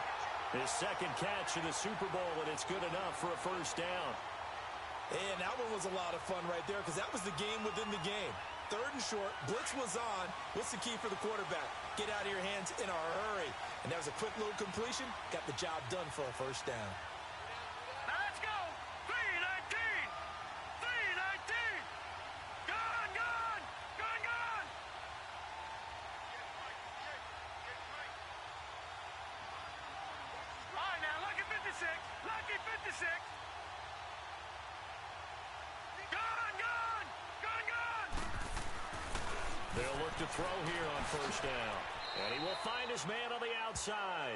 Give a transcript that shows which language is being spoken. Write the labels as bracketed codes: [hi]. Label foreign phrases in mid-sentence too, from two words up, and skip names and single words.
[en] His 2nd catch in the Super Bowl, and it's good enough for a 1st down. And that one was a lot of fun right there because that was the game within the game. 3rd and short, blitz was on. What's the key for the quarterback? Get out of your hands in a hurry. And that was a quick little completion. Got the job done for a 1st down. Now let's go. 319. 319. Gone, gone. Gone, gone. All right, now, lucky 56. Lucky 56. Gone, gone. Gone, gone. They'll look to throw here on first down. And he will find his man on the outside.